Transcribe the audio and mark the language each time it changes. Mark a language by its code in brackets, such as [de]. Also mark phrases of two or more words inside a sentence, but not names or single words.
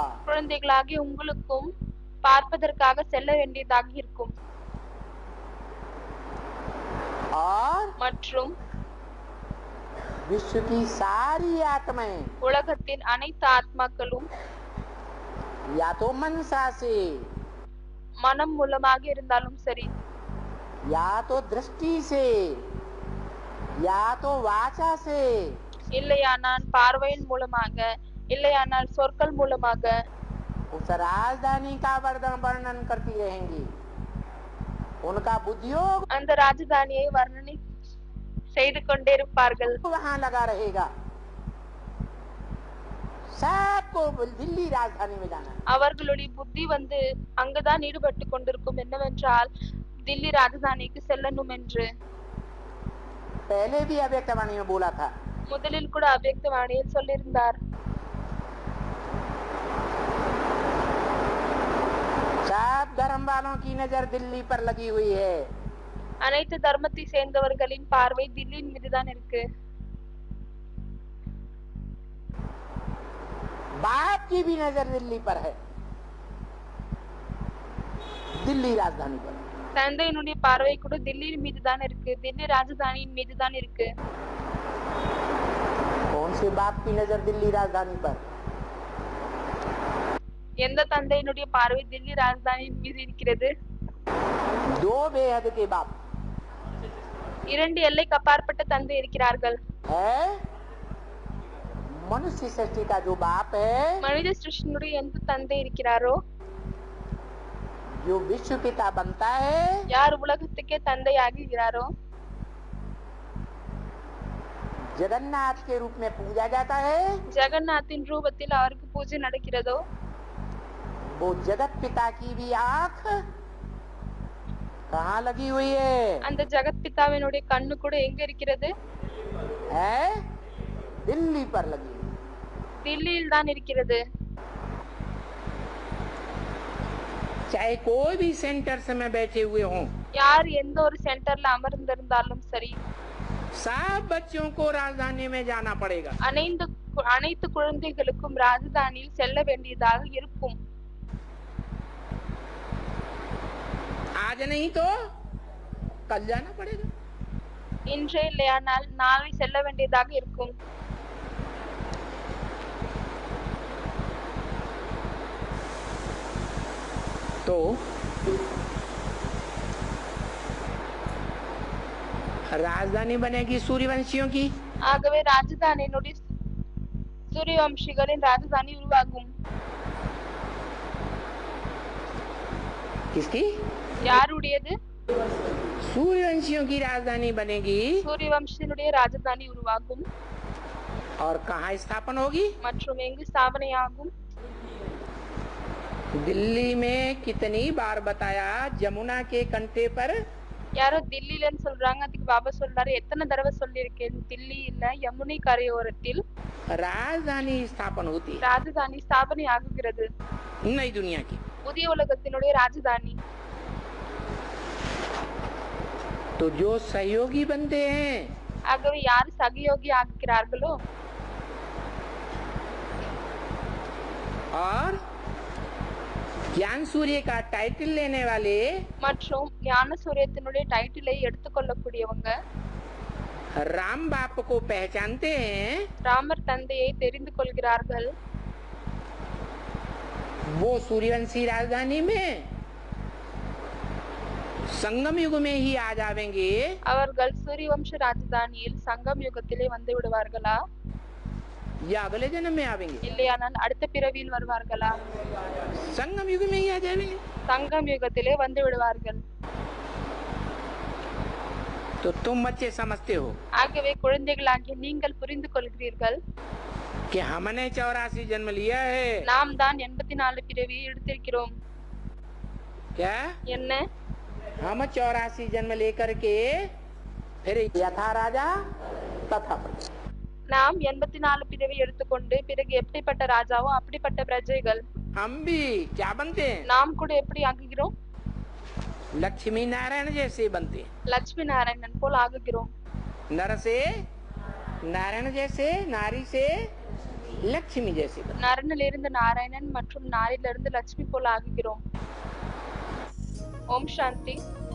[ta] குழந்தைகளாகிய உங்களுக்கும் பார்ப்பதற்காக செல்ல வேண்டியதாக இருக்கும். [hi] और [ta] மற்றும் [hi] विश्व की सारी आत्माएं [ta] உலகத்தின் அனைத்து ஆத்மாக்களும் [hi] या तो मनसा से [ta] மனம் மூலமாக இருந்தாலும் சரி, [hi] या तो दृष्टि से या तो वाचा से [ta] இல்லையானால் பார்வையின் மூலமாக, இல்லையானால் சொற்கள் மூலமாக [hi] उस राजधानी का वर्णन करती रहेंगी। उनका बुद्धियोग [ta] அந்த ராஜதானியை வர்ணனை செய்து கொண்டே இருப்பார்கள். [hi] वहाँ लगा रहेगा। सबको दिल्ली राजधानी में जाना है। [ta] அவர்களுடைய புத்தி வந்து அங்குதான் ஈடுபட்டு கொண்டிருக்கும். என்னவென்றால் தில்லி ராஜதானிக்கு செல்லணும் என்று. [hi] पहले भी अव्यक्तवाणी में बोला था। [ta] முதலில் கூட அவ்யக்தவாணியில் சொல்லியிருந்தார். [hi] सब धर्म वालों की नजर दिल्ली पर लगी हुई है। [ta] அனைத்து தர்மத்தை சேர்ந்தவர்களின் பார்வை தில்லியின் மீதுதான் இருக்கு. [hi] बाप की भी नजर दिल्ली पर है, दिल्ली राजधानी पर। [ta] தந்தையினுடைய பார்வை கூட தில்லியின் மீதுதான் இருக்கு, தில்லி ராஜதானியின் மீதுதான் இருக்கு. [hi] कौन से बाप की नजर दिल्ली राजधानी पर? [ta] எந்த தந்தையினுடைய பார்வை தில்லி ராஜதானியின் மீது இருக்கிறது? [hi] दो बेहद के बाप [ta] இரண்டு எல்லைக்கு அப்பாற்பட்ட தந்தை இருக்கிறார்கள். [hi] है। मनुष्य सृष्टि का जो बाप है, [ta] மனித சிருஷ்டியினுடைய எந்த தந்தை இருக்கிறாரோ, [hi] जो विश्व पिता बनता है, [ta] யார் உலகத்துக்கே தந்தை ஆகிறாரோ, [hi] जगन्नाथ के रूप में पूजा जाता है। [ta] ஜெகநாத்தின் ரூபத்தில் அவருக்கு பூஜை நடக்கிறதோ, [hi] वो जगत पिता की भी आंख कहाँ लगी हुई है? [ta] அந்த ஜெகத் பிதாவினுடைய கண்ணு கூட எங்க இருக்கிறது? [hi] है दिल्ली पर लगी हुई। [ta] தில்லியில் தான் இருக்கிறது. [hi] चाहे कोई भी सेंटर्स में बैठे हुए हों, [ta] யார் எந்த ஒரு சென்டர்ல அமர்ந்திருந்தாலும் சரி, [hi] सब बच्चों को राजधानी में जाना पड़ेगा। [ta] அனைத்து குழந்தைகளுக்கும் ராஜதானியில் செல்ல வேண்டியதாக இருக்கும். [hi] आज नहीं तो कल जाना पड़ेगा। [ta] இன்றே இல்லையானால் நாளை செல்ல வேண்டியதாக இருக்கும். [hi] तो राजधानी बनेगी सूर्यवंशियों की। [ta] ஆகவே ராஜதானியினுடைய சூரியவம்சிகளின் ராஜதானி உருவாகும். [hi] किसकी? [ta] யாருடையது? [hi] सूर्यवंशियों की राजधानी बनेगी। [ta] சூரியவம்சியினுடைய ராஜதானி உருவாகும். [hi] और कहाँ स्थापन होगी? [ta] மற்றும் எங்கு ஸ்தாபனையாகும்? [hi] दिल्ली में कितनी बार बताया, जमुना के कंठे पर। [ta] யாரோ தில்லிலன்னு சொல்றாங்க, அதுக்கு பாபா சொல்றாரு எத்தனை தடவை சொல்லியிருக்கேன், தில்லியில யமுனை கரையோரத்தில் [hi] राजधानी स्थापन होती है [ta] ராஜதானி ஸ்தாபனை ஆகுகிறது. [hi] नई दुनिया की। [ta] புதிய உலகத்தினுடைய ராஜதானி. [hi] तो जो सहयोगी बनते हैं, [ta] ஆகவே யார் சகயோகி ஆகிறார்களோ [hi] और ज्ञान सूर्य का टाइटल लेने वाले, [ta] மற்றும் ஞான சூரியத்தினுடைய டைட்டிலை எடுத்துக்கொள்ளக்கூடியவங்க [hi] राम बाप को पहचानते हैं, [ta] ராமர் தந்தையை தெரிந்து கொள்கிறார்கள். [hi] वो सूर्यवंशी राजधानी में संगम युग में ही आ जाएंगे, [ta] அவர்கள் சூரியவம்ச ராஜதானியில் சங்கம் யுகத்திலே வந்து விடுவார்களா, [hi] या अगले जन्म में आवेंगे? [ta] இல்லையானால் அடுத்த பிறவியில் வருவார்களா? [hi] संगम युग में ही आ जाएंगे। [ta] சங்கம் யுகத்திலே வந்து விடுவார்கள். [hi] तो तुम बच्चे समझते हो। [ta] ஆகவே குழந்தைகளாகிய நீங்கள் புரிந்து கொள்கிறீர்கள். [hi] कि हमने 84 जन्म लिया है। [ta] நாம் தான் 84 பிறவியை எடுத்திருக்கிறோம். [hi] क्या [ta] என்ன? [hi] हम 84 जन्म लेकर के फिर यथा राजा तथा प्रजा। [ta] நாம் 84 பிறவி எடுத்துக்கொண்டு பிறகு எப்படிப்பட்ட ராஜாவோ அப்படிப்பட்ட பிரஜைகள். [hi] हम भी क्या बनते हैं? [ta] நாம் கூட எப்படி ஆகுகிறோம்? [hi] लक्ष्मी नारायण जैसे बनते हैं। [ta] லட்சுமி நாராயணன் போல் ஆகுகிறோம். [hi] नर से नारायण जैसे, नारी से लक्ष्मी जैसे बनते हैं। [ta] நரனிலிருந்து நாராயணன் மற்றும் நாரிலிருந்து லட்சுமி போல் ஆகுகிறோம். [hi] ओम शांति.